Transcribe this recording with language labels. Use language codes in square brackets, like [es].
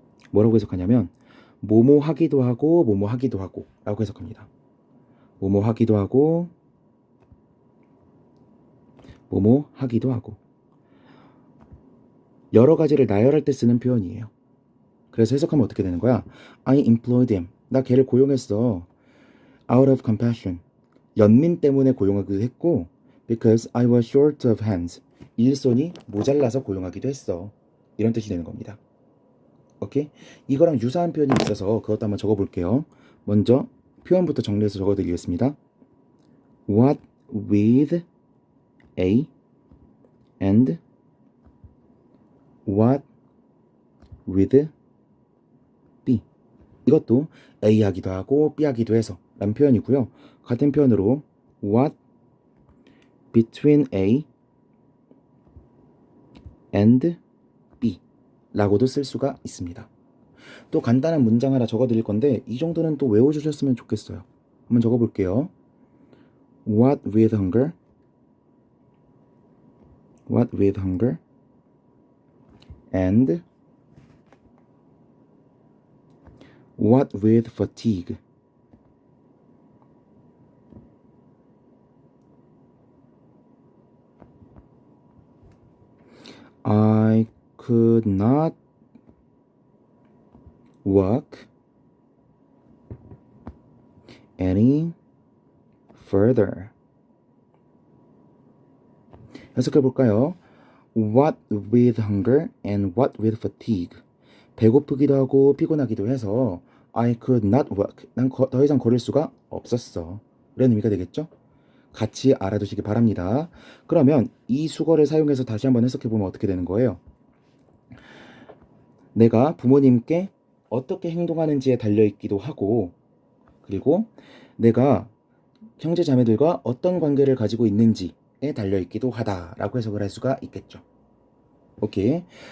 [ko] 뭐라고 해석하냐면 뭐뭐 하기도 하고 뭐뭐 하기도 하고 라고 해석합니다. 뭐뭐 하기도 하고 뭐뭐 하기도 하고 여러 가지를 나열할 때 쓰는 표현이에요. 그래서 해석하면 어떻게 되는 거야? [en] I employed him. [ko] 나 걔를 고용했어. [en] Out of compassion. [ko] 연민 때문에 고용하기도 했고 [en] because I was short of hands. [ko] 일손이 모자라서 고용하기도 했어. 이런 뜻이 되는 겁니다. 오케이? 이거랑 유사한 표현이 있어서 그것도 한번 적어볼게요. 먼저 표현부터 정리해서 적어드리겠습니다. [en] What with A and what with B. [ko] 이것도 A 하기도 하고 B 하기도 해서 라는 표현이고요. 같은 표현으로 [en] what between A and B [ko] 라고도 쓸 수가 있습니다. 또 간단한 문장 하나 적어 드릴 건데 이 정도는 또 외워주셨으면 좋겠어요. 한번 적어볼게요. [en] What with hunger? What with hunger? And what with fatigue? I could not walk any further. [ko] 해석해 볼까요? [en] What with hunger and what with fatigue. [ko] 배고프기도 하고 피곤하기도 해서 [en] I could not walk. [ko] 난 더 이상 걸을 수가 없었어. 이런 의미가 되겠죠? 같이 알아두시기 바랍니다. 그러면 이 수거를 사용해서 다시 한번 해석해 보면 어떻게 되는 거예요? 내가 부모님께 어떻게 행동하는지에 달려있기도 하고 그리고 내가 형제 자매들과 어떤 관계를 가지고 있는지에 달려있기도 하다라고 해석을 할 수가 있겠죠. 오케이.